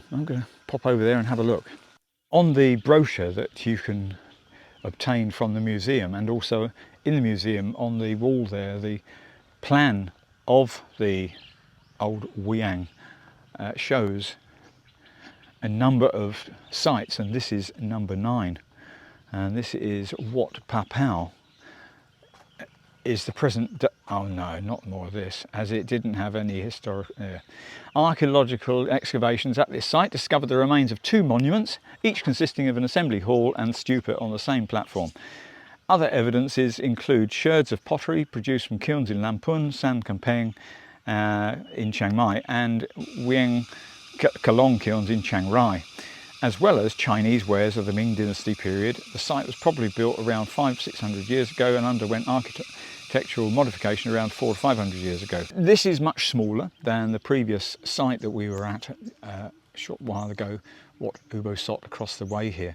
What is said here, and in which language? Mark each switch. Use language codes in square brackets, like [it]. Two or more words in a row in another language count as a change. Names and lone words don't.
[en] I'm going to pop over there and have a look. On the brochure that you can obtain from the museum, and also in the museum on the wall there, the plan of the old Wiang shows a number of sites, and this is number 9, and this is Wat Pa Pao is the present, oh no, not more of this, as it didn't have any historic. Archaeological excavations at this site discovered the remains of 2 monuments, each consisting of an assembly hall and stupa on the same platform. Other evidences include sherds of pottery produced from kilns in Lamphun, San Kampeng in Chiang Mai, and Wiang Tha Kan kilns in Chiang Rai, as well as Chinese wares of the Ming Dynasty period. The site was probably built around 500-600 years ago and underwent architectural modification around 400 to 500 years ago. This is much smaller than the previous site that we were at a short while ago, Wat Ubosot, across the way here.